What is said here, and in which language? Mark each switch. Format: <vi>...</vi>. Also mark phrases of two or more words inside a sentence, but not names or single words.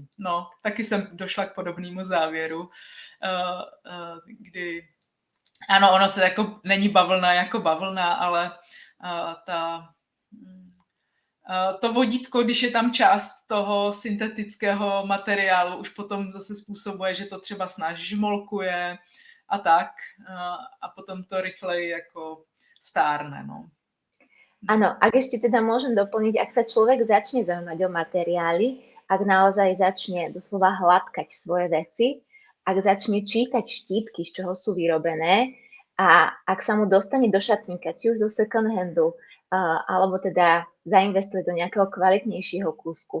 <cs>No, taky jsem došla k podobnému závěru, kdy ano, ono se jako není bavlna jako bavlna, ale to vodítko, když je tam část toho syntetického materiálu, už potom zase způsobuje, že to třeba snáš žmolkuje a tak, a potom to rychleji jako stárne, no.</cs> <sk>Áno, ak ešte teda môžem doplniť, ak sa človek začne zaujímať o materiály, ak naozaj začne doslova hladkať svoje veci, ak začne čítať štítky, z čoho sú vyrobené a ak sa mu dostane do šatníka, či už zo</sk> <en>second handu,</en> <sk>alebo teda zainvestuje do nejakého kvalitnejšieho kúsku.</sk>